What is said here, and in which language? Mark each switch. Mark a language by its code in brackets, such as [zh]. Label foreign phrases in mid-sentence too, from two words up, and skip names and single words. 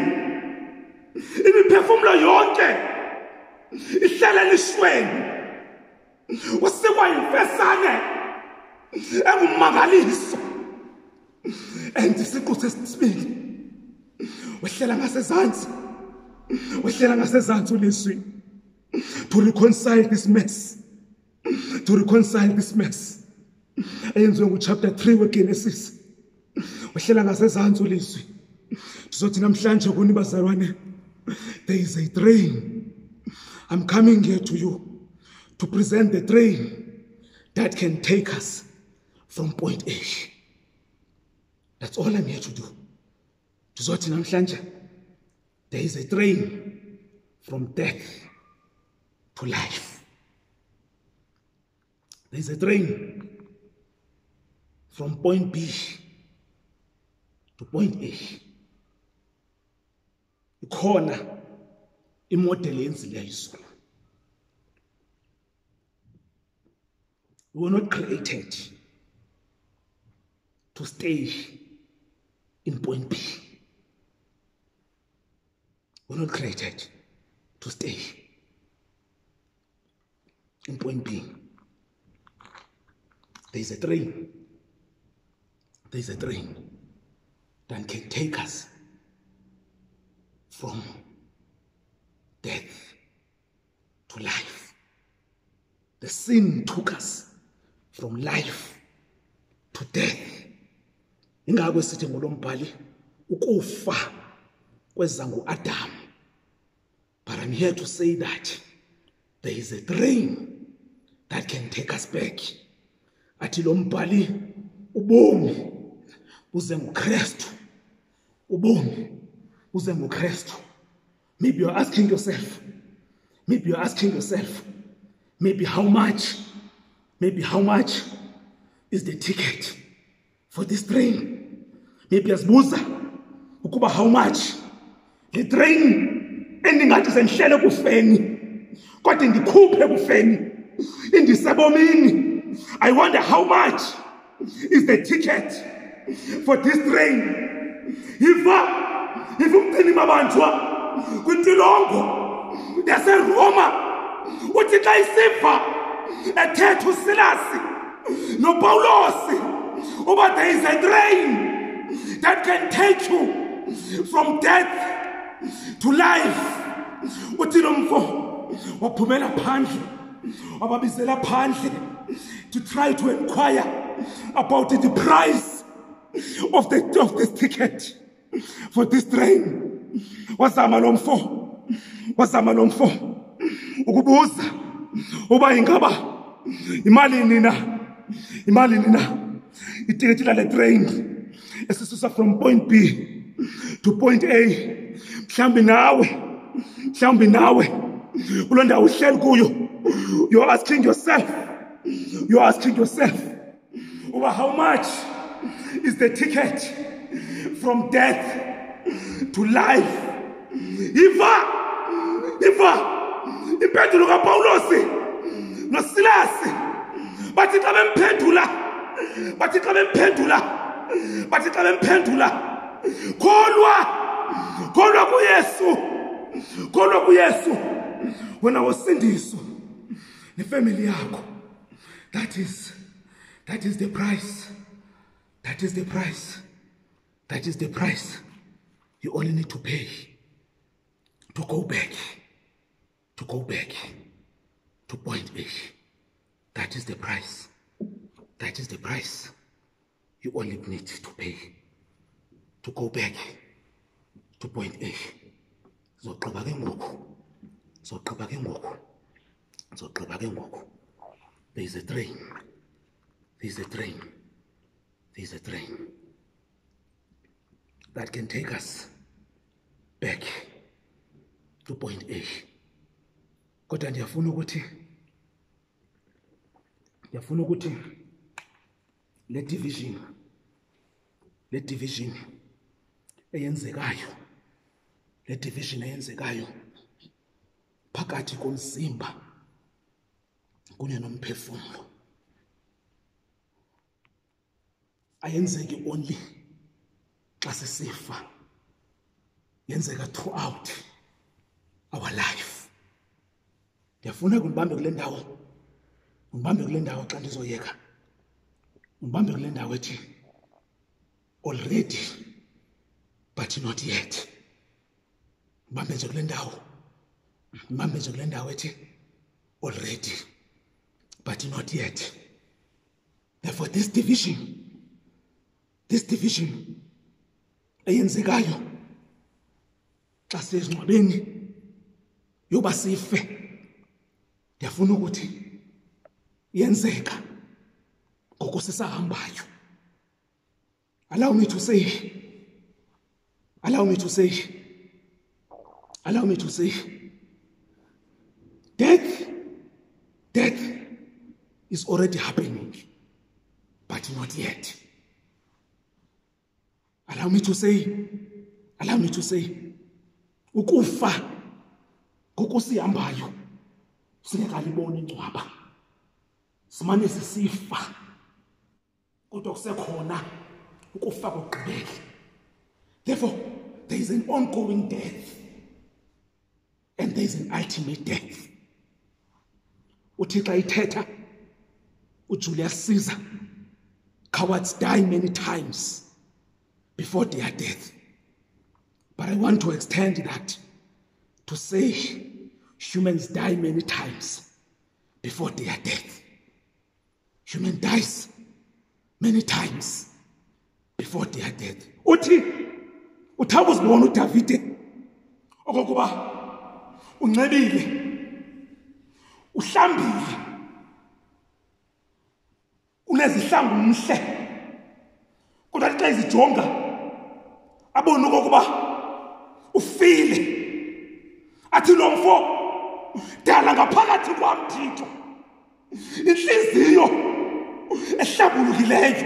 [xh] Imiphefumulo yonke ihlala elishweni. Wasikwa yimfesane engumangaliso. And isiqu sesibili wehlela ngasezantsi. Wehlela ngasezantsi ulizwi [en] to reconcile this mess. To reconcile this mess. [xh] Eyenziwe nguchapter 3 weGenesis. Wehlela ngasezantsi ulizwi. Ndizothi namhlanje kuni bazalwane, [en] there is a train. I'm coming here to you to present the train that can take us from point A. That's all I'm here to do. Ndizothi namhlanje, there is a train from death to life. There is a train from point B to point A. [xh] Ikhona imodel yenzileyo izulu. [en] We were not created to stay in point B. We're not created to stay in point B. There's a train. There's a train that can take us from death to life. The sin took us from life to death. [xh] Ingakho sithi ngolombhali ukufa kweza ngu-Adam. [en] But I'm here to say that there is a train that can take us back. [xh] Athi lo mbhali ubomi buze nguKristu. Ubomi buze nguKristu. [en] Maybe you're asking yourself, maybe how much is the ticket for this train? [xh] Maybe asibuza ukuba [en] how much the train [xh] endingathi sendihlele ekufeni kodwa ndikhuphe ekufeni indisebomini. [en] I wonder how much is the ticket for this train. [xh] If umcini mabanjwa kwintilongo yaseRoma uthi xa isiva ethetha uSilasi noPawulosi uba [en] there is a train that can take you from death to life. [xh] Uthi lo mfo waphumela phandle wababizela phandle [en] to try to inquire about the price of this ticket for this train. [xh] Wazama lo mfo ukubuza uba ingaba imali nina itiketi la train esisusa [en] from point B to point A. [xh] Mhlambi nawe kulo ndawo uhleli kuyo, [en] you're asking yourself over how much is the ticket from death to life. [xh] Iva impendulo kaPawulosi noSilasi bathi xa bemphendula kholwa kuYesu wena wosindiso nefamily yakho. [en] That is the price. That is the price you only need to pay to go back to point A. That is the price you only need to pay to go back to point A. [xh] Zogqiba ke ngoku. [en] There is a train that can take us back to point A. [xh] Kodwa ndiyafuna ukuthi le division eyenzekayo phakathi komzimba kunye nomphefumlo ayenzeki only xa sisifa, yenzeka [en] throughout our life. [xh] Ndiyafuna undibambe kule ndawo xa ndizoyeka, undibambe kule ndawo ethi [en] already but not yet. [xh] Mbambe nje kule ndawo ethi [en] already but not yet. Therefore this division [xh] eyenzekayo xa sezingcwabeni yoba sife, ndiyafuna ukuthi yenzeka ngoko inkosi sahambayo. [en] Allow me to say, death is already happening, but not yet. Allow me to say, [xh] ukufa kokusihambayo singekaliboni ingcwaba. Simane sisifa, kodwa kusekhona ukufa kokugqibela. [en] Therefore, there is an ongoing death and there is an ultimate death. [xh] uThixo ithetha [en] uJulius Caesar, cowards die many times before their death. But I want to extend that to say humans die many times before their death. Human dies many times before their death. [xh] Uthabo sibona uDavide okokuba unxebile, uhlambile, unezihlangu umhle, kodwa xa izijonga abone okokuba ufile, athi lo mfo dala ngaphakathi kwam Thixo inhliziyo ehlambulukileyo.